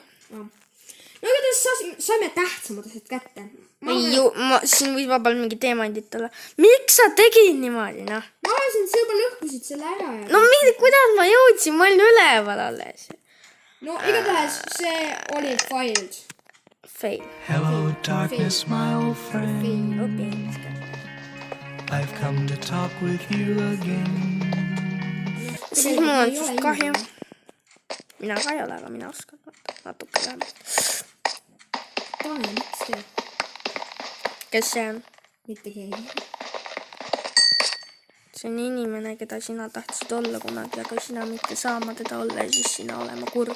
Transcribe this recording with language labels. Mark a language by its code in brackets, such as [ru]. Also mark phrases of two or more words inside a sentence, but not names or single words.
[et] No igatahes saime tähtsamad asjad kätte. Siin võis vabalt mingi teemandit olla. Miks sa tegid niimoodi, noh? Ma arvasin, et sa juba lõhkusid selle ära. No kuidas ma jõudsin? Ma olin üleval alles. No igatahes see oli failed. Fail. [en] Hello darkness, my old friend. I've come to talk with you again. [et] Siis mul on siis kahju. Mina ka ei ole, aga mina oskan natuke vähem. Tanel, miks te? Kes see on? Mitte keegi. see on inimene, keda sina tahtsid olla kunagi, aga sina mitte saama teda olla ja siis sina olema kurb.